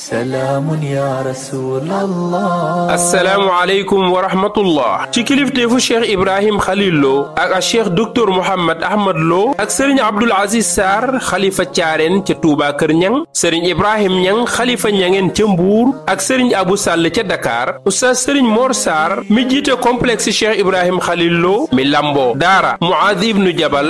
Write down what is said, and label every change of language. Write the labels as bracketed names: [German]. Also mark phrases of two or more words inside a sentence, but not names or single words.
[Arabic] سلام يا رسول الله. السلام عليكم ورحمة الله. [Wolof] ci kilifteefu Cheikh Ibrahim Khalil Lo ak Cheikh Docteur Mouhammad Ahmad Lo ak Serigne Abdoul Aziz Sarr xalifa Thiarène ca Touba Kër Ñang, Serigne Ibrahim Ñang xalifa Ñangeen ca Mbuur ak Serigne Abou Sall ca Dakar, Oustaz Serigne Mor Sarr mi jiite complexe Cheikh Ibrahim Khalil Lo mi lambo daara Muaaz ibnu Jabal